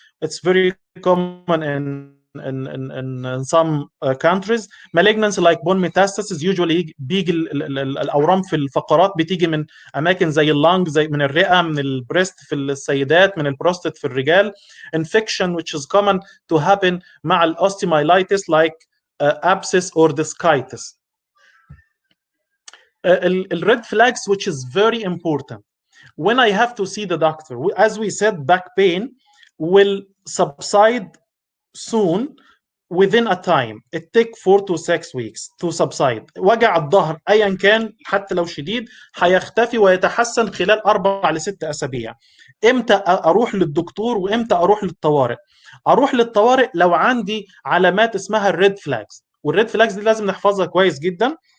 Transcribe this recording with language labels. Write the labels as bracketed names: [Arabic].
[English] It's very common in some countries. Malignancy like bone metastasis usually [Arabic] بيجي الاورام في الفقرات بتيجي من اماكن زي اللنج، زي من الرئه، من البريست في السيدات، من البروستات في الرجال. [English] Infection which is common to happen [Arabic] مع الاوستيومايلايتس [English] like abscess or discitis. الريد flags which is very important when I have to see the doctor. As we said, back pain will subside soon within a time. It takes 4 to 6 weeks to subside. [Arabic] وجع الظهر ايا كان حتى لو شديد هيختفي ويتحسن خلال 4 ل 6 اسابيع. امتى اروح للدكتور وامتى اروح للطوارئ؟ اروح للطوارئ لو عندي علامات اسمها الريد فلاجز، والريد فلاجز دي لازم نحفظها كويس جدا.